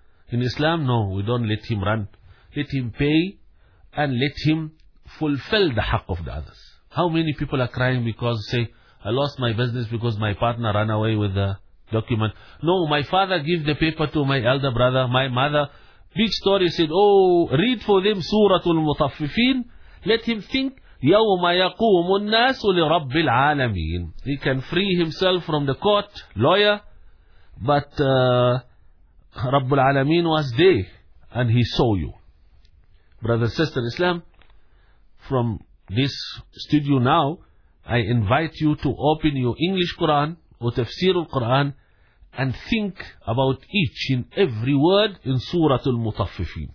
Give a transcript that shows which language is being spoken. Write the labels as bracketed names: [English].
[English] In Islam, no, we don't let him run. Let him pay and let him fulfill the haq of the others. How many people are crying because, say, I lost my business because my partner ran away with the document. No, my father gave the paper to my elder brother, my mother. Big story, said, oh, read for them Suratul Mutaffifin. Let him think, [Arabic] يَوْمَ يَقُومُ النَّاسُ لِرَبِّ الْعَالَمِينَ. [English] He can free himself from the court, lawyer, but Rabbul Alameen was there and he saw you. Brother, sister, Islam, from this studio now, I invite you to open your English Quran or Tafsir al-Quran and think about each and every word in Surah Al-Mutaffifin.